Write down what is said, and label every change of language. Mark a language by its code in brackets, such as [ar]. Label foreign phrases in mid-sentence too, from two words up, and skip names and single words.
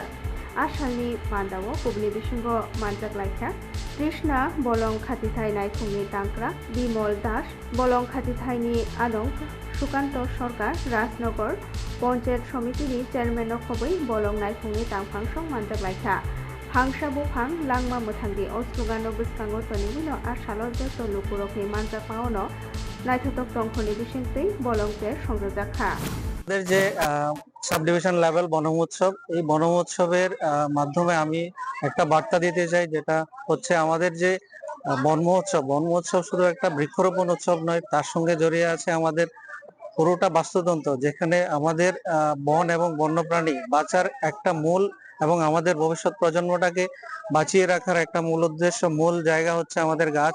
[trp] आसामनि मान्दाव कुबनि बिसिंग मानजाग्लायखा तृष्णा बलं खातिथाय नायखुंनि तांक्रा बिमल दास बलं खातिथायनि आदं सुकान्त सरकार राजनगर पंचायत समितिनि चेयरमैन खबै बलं नायखुंनि तांफांसं मानजाग्लायखा फांसा बुफां लांमा मोथांगि अस्लुगानो बस्कांगो तनिबिनो आसालो जतो लुकुरकनि मानजापावनो नायथतक तंखनि बिसिंसै बलंतेर संयोजका। [bn] আমাদের যে [en] sub division level [bn] বনমহোৎসব, এই বনমহোৎসবের মাধ্যমে আমি একটা বার্তা দিতে চাই, যেটা হচ্ছে আমাদের যে বনমহোৎসব শুধু একটা বৃক্ষরোপণ উৎসব নয়, তার সঙ্গে জড়িয়ে আছে আমাদের পুরোটা বাস্তুতন্ত্র, যেখানে আমাদের বন এবং বন্যপ্রাণী বাঁচার একটা মূল এবং আমাদের ভবিষ্যৎ প্রজন্মটাকে বাঁচিয়ে রাখার একটা মূল উদ্দেশ্য, মূল জায়গা হচ্ছে আমাদের গাছ।